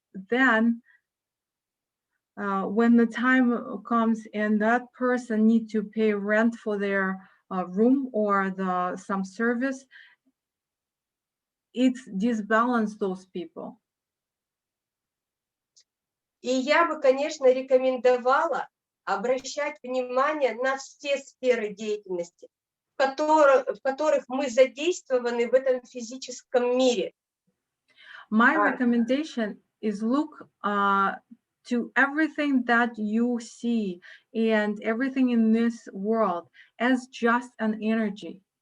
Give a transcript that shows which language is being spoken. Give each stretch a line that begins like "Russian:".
English: Then when the time comes and that person need to pay rent for their room or some service, it's disbalance those people.
Russian: И я бы, конечно, рекомендовала обращать внимание на все сферы деятельности, в которых мы задействованы в этом физическом мире.
English: My recommendation is look to everything that you see and everything in this world as just an energy.